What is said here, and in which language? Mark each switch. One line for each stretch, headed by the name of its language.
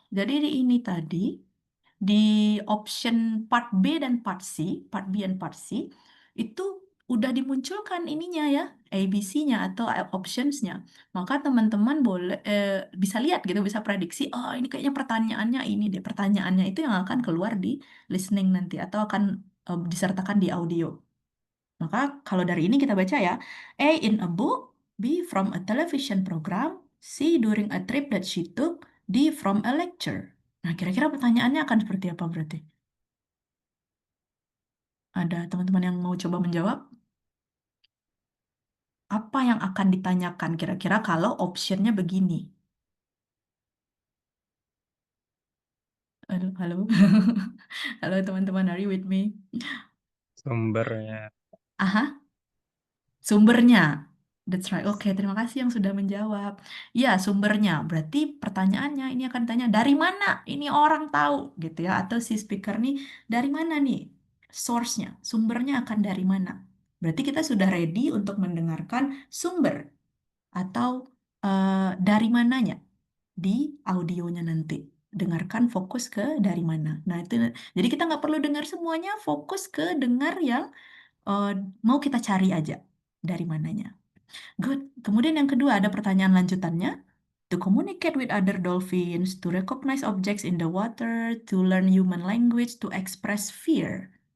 Indonesian: Jadi di ini tadi, di option part B dan part C, part B dan part C, itu udah dimunculkan ininya ya, ABC-nya atau options-nya. Maka teman-teman boleh bisa lihat gitu, bisa prediksi, oh ini kayaknya pertanyaannya ini deh, pertanyaannya itu yang akan keluar di listening nanti atau akan disertakan di audio. Maka kalau dari ini kita baca ya,
English: A in a book, B from a television program, C during a trip that she took, D from a lecture.
Indonesian: Nah, kira-kira pertanyaannya akan seperti apa berarti? Ada teman-teman yang mau coba menjawab? Apa yang akan ditanyakan kira-kira kalau optionnya begini? Halo, halo. Halo teman-teman,
English: are you with me?
Indonesian: Sumbernya. Aha, sumbernya.
English: That's right.
Indonesian: Oke, terima kasih yang sudah menjawab. Ya, sumbernya. Berarti pertanyaannya ini akan tanya dari mana ini orang tahu gitu ya, atau si speaker nih dari mana nih source-nya, sumbernya akan dari mana. Berarti kita sudah ready untuk mendengarkan sumber atau dari mananya di audionya nanti. Dengarkan fokus ke dari mana. Nah, itu jadi kita nggak perlu dengar semuanya, fokus ke dengar yang eh, mau kita cari aja dari mananya. Good. Kemudian yang kedua ada pertanyaan lanjutannya.
English: to communicate with other dolphins, to recognize objects in the water, to learn human language, to express fear.